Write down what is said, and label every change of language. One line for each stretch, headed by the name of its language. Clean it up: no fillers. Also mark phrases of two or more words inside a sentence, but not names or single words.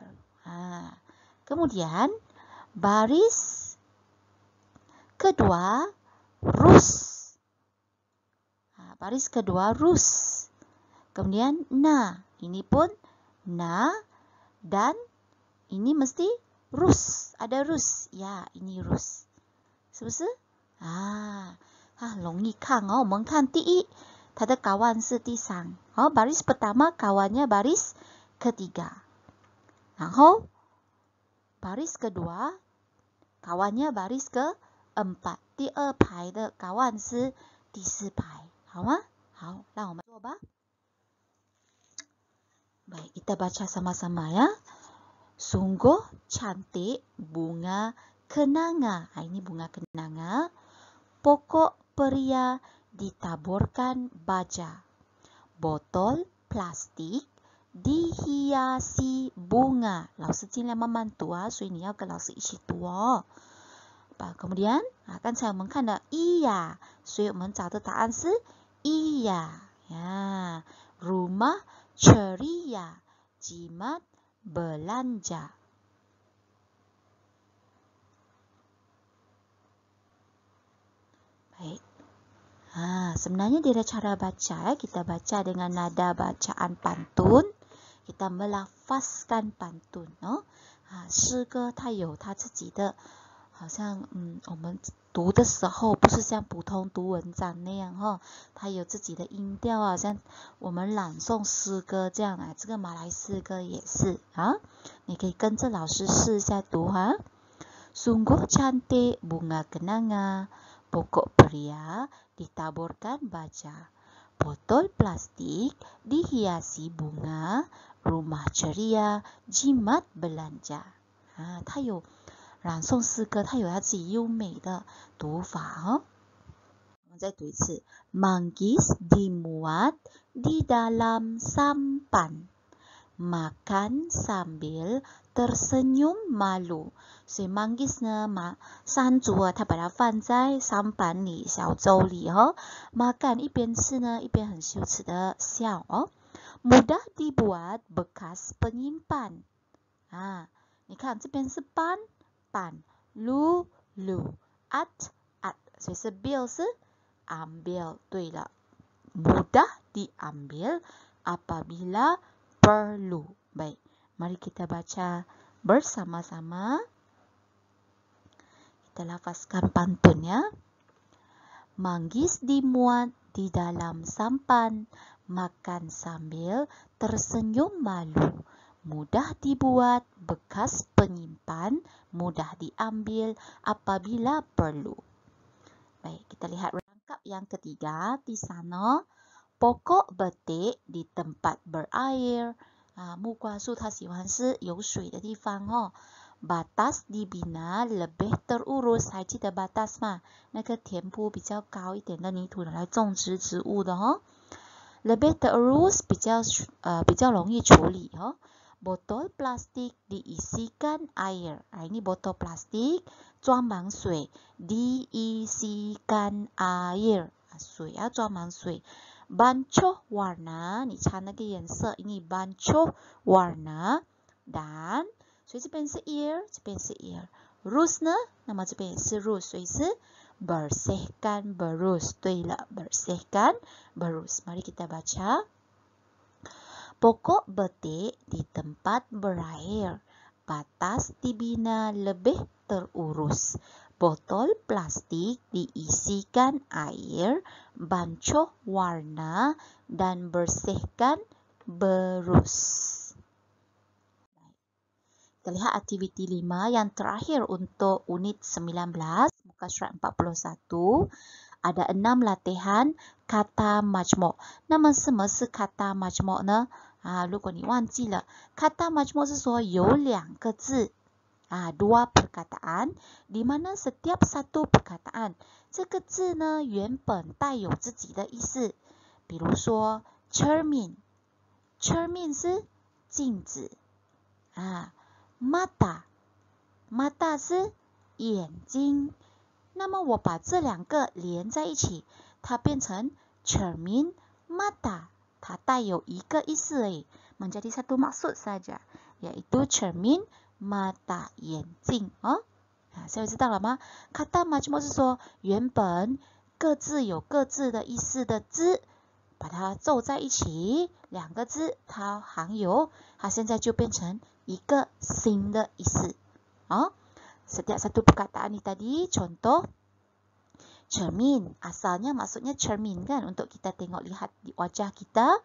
Malay: Kemudian baris kedua rus. Baris kedua rus. Kemudian na, ini pun na dan ini mesti rus. Ada rus. Ya, ini rus.
Chinese: 是不是？容易看哦。我们看第一，它的kawan是第三。
Malay: baris pertama kawannya baris ketiga. 然后 baris kedua kawannya baris keempat.
Chinese: 第二排的kawan是第四排，好吗？好，让我们做吧。
Malay: Baik, kita baca sama-sama ya. Sungguh cantik bunga kenanga. Ini bunga kenanga. Pokok pria ditaburkan baja. Botol plastik dihiasi bunga.
Chinese: 老师尽量慢慢读啊，所以你要跟老师一起读哦。Kemudian, 刚才我们看到iya， 所以我们找的答案是 iya。
Malay: Rumah ceria, jimat belanja. Baik. Sebenarnya dia ada cara baca. Kita baca dengan nada bacaan pantun. Kita melafazkan pantun.
Chinese: 诗歌它有它自己的，好像我们读的时候不是像普通读文章那样它有自己的音调好像我们朗诵诗歌这样这个马来诗歌也是你可以跟着老师试一下读
Malay: Sungguh cantik bunga kenanga, pokok pria ditaburkan baja, botol plastik dihiasi bunga, rumah ceria jimat belanja.
Chinese: 它有朗诵诗歌，它有它自己优美的读法我们再读一次
Malay: Manggis dimuat di dalam sampan, makan sambil tersenyum malu.
Chinese: 所以 manggis 呢山竹它把它放在sampan里小舟里makan 一边吃呢一边很羞耻的笑
Malay: mudah dibuat bekas penyimpan
Chinese: 你看这边是 pan lu lu at 所以是 bill 是 diambil. 对了，
Malay: mudah diambil apabila perlu. Baik, mari kita baca bersama-sama. Kita lafazkan pantun ya. Manggis dimuat di dalam sampan, makan sambil tersenyum malu. Mudah dibuat, bekas penyimpan, mudah diambil apabila perlu. Baik, kita lihat rangkap yang ketiga di sana. Pokok betik di tempat berair.
Chinese: 木瓜树它喜欢是有水的地方哦。
Malay: Batas dibina lebih terurus，
Chinese: 还记得
Malay: batas 吗？
Chinese: 那个田铺比较高一点的泥土来种植植物的哦。
Malay: Lebih terurus
Chinese: 比较容易处理哦。
Malay: Botol plastik diisikan air， ini botol plastik
Chinese: 装满水
Malay: diisikan air，
Chinese: 水要装满水。
Malay: Bancoh warna，
Chinese: 你擦那个颜色
Malay: ini bancoh warna。
Chinese: Dan 所以这边是 ear， 这边是 ear。 Rus 呢，那么这边也是 rus， 所以是
Malay: bersihkan berus。
Chinese: 对了，
Malay: bersihkan berus。 Mari kita baca. Pokok betik di tempat berair, batas dibina lebih terurus. Botol plastik diisikan air, bancoh warna, dan bersihkan berus. Kita lihat aktiviti 5 yang terakhir untuk unit 19, muka surat 41. Ada 6 latihan kata majmuk.
Chinese: 那么什么是
Malay: kata majmuk
Chinese: 呢？ 如果你忘记了
Malay: kata majmuk
Chinese: 是说有2个字
Malay: dua perkataan, di mana setiap satu perkataan
Chinese: 这个字呢原本带有自己的意思。比如说 cermin， cermin 是镜子 mata， mata 是眼睛。那么我把这2个连在一起，它变成
Malay: cermin mata，
Chinese: 它带有一个意思而已，
Malay: menjadi satu maksud saja， yaitu cermin mata
Chinese: 眼睛所以知道了吗？
Malay: kata majmuk
Chinese: 是说原本各自有各自的意思的字，把它凑在一起，2个字它含有，它现在就变成一个新的意思。
Malay: Setiap satu perkataan ni tadi, contoh cermin, asalnya maksudnya cermin kan, untuk kita tengok lihat di wajah kita.